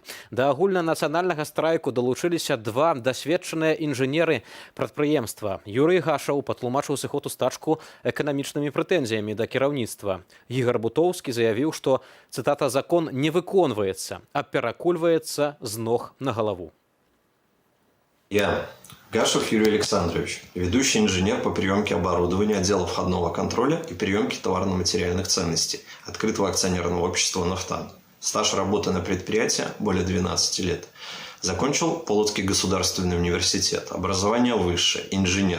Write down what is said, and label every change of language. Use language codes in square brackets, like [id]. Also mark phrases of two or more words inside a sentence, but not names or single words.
[be] Да агульнанацыянальнага страйку далучыліся два дасведчаныя інжынеры прадпрыемства. Юрый Гашаў патлумачыў сыход у стачку эканамічнымі прэтэнзіямі да кіраўніцтва. Ігар Бутоўскі заявіў, што закон не выконваецца, а перакульваецца з ног на галаву. [ru] Я, Гашев Юрий Александрович, ведущий инженер по приемке оборудования отдела входного контроля и приемке товарно-материальных ценностей открытого акционерного общества «Нафтан». Стаж работы на предприятии более 12 лет. Закончил Полоцкий государственный университет, образование высшее, инженер.